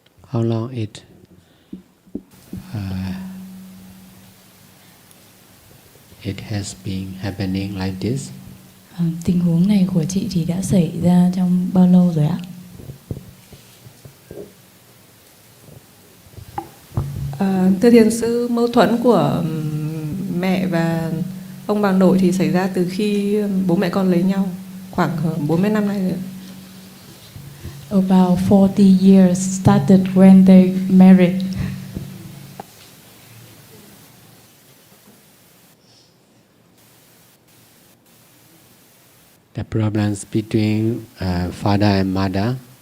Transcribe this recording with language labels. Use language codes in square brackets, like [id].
[en] How long it has been happening like this? [vi] Tình huống này của chị thì đã xảy ra trong bao lâu rồi ạ? Thưa Thiền Sư, mâu thuẫn của mẹ và ông bà nội thì xảy ra từ khi bố mẹ con lấy nhau, khoảng 40 năm nay rồi. [en] About 40 years started when they married. The problems between father and mother.